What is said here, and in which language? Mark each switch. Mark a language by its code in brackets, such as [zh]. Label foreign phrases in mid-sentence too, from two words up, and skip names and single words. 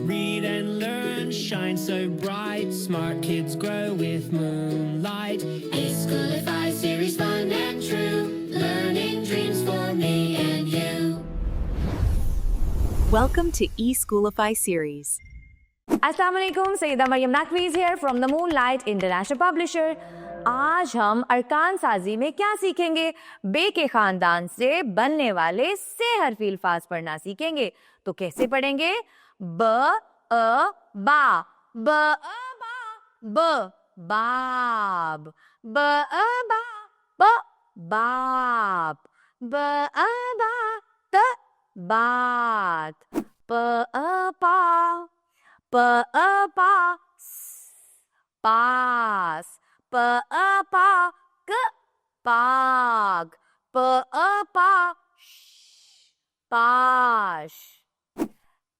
[en] Read and learn, shine so bright. Smart kids grow with moonlight. E-Schoolify series, fun and true. Learning dreams for me and you. Welcome to E-Schoolify series. [ar] السلام علیکم, [en] सईदा मरियम नकवीज़ here from the Moonlight International Publisher। [ur] آج ہم ارکان سازی میں کیا سیکھیں گے? بے کے خاندان سے بننے والے سے حرفی الفاظ پڑھنا سیکھیں گے. تو کیسے پڑھیں گے? ب ا با، ب ا با، ب باب، ب ا با، ب باپ، ب ا با، ت بات، پ ا پا، پ ا پا, پاس، پ ا پا، ک پاگ، پ ا پا، پاش، ت